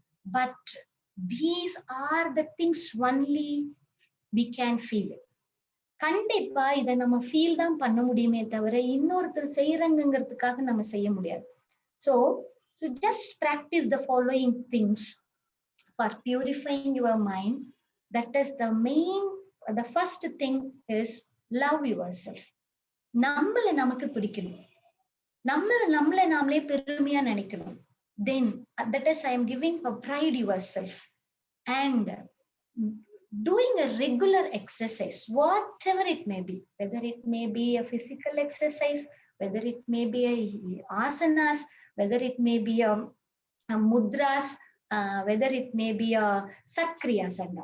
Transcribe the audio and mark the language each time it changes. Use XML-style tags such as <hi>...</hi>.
<en>But these are the things only we can feel.</en> <ta>கண்டிப்பா இதை நம்ம ஃபீல் தான் பண்ண முடியுமே தவிர இன்னொருத்தர் செய்யறாங்கிறதுக்காக நம்ம செய்ய முடியாது.</ta> <en>So just practice the following things for purifying your mind. That is the first thing is love yourself.</en> <ta>நம்மள நமக்கு பிடிக்கணும், நம்மள நாமளே பெருமையா நினைக்கணும்.</ta> <en>Then that is I am giving a pride yourself and doing a regular exercise, whatever it may be, whether it may be a physical exercise, whether it may be a asanas, whether it may be a mudras, whether it may be a sakriyas.</en>